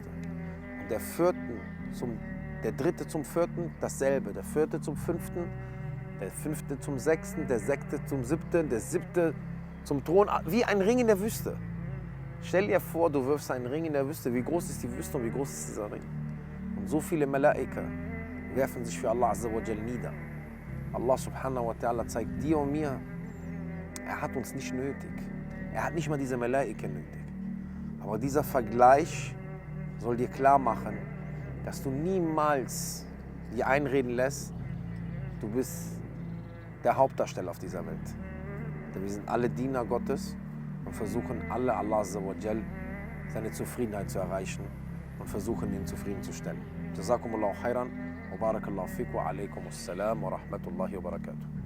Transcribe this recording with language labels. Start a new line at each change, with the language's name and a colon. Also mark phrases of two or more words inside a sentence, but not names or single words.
German: Und der dritte zum vierten dasselbe. Der vierte zum fünften, der fünfte zum sechsten, der sechste zum siebten, der siebte zum Thron. Wie ein Ring in der Wüste. Stell dir vor, du wirfst einen Ring in der Wüste. Wie groß ist die Wüste und wie groß ist dieser Ring? Und so viele Malaika werfen sich für Allah
Arabic: عز وجل
German: nieder. Allah
Arabic: سبحانه وتعالى
German: zeigt dir und mir, er hat uns nicht nötig. Er hat nicht mal diese Malaika nötig. Aber dieser Vergleich soll dir klar machen, dass du niemals dir einreden lässt, du bist der Hauptdarsteller auf dieser Welt. Denn wir sind alle Diener Gottes und versuchen alle Allah
Arabic: عز وجل
German: seine Zufriedenheit zu erreichen und versuchen ihn zufriedenzustellen.
Arabic: جزاكم الله خيرا وبارك الله فيكم وعليكم السلام ورحمة الله وبركاته.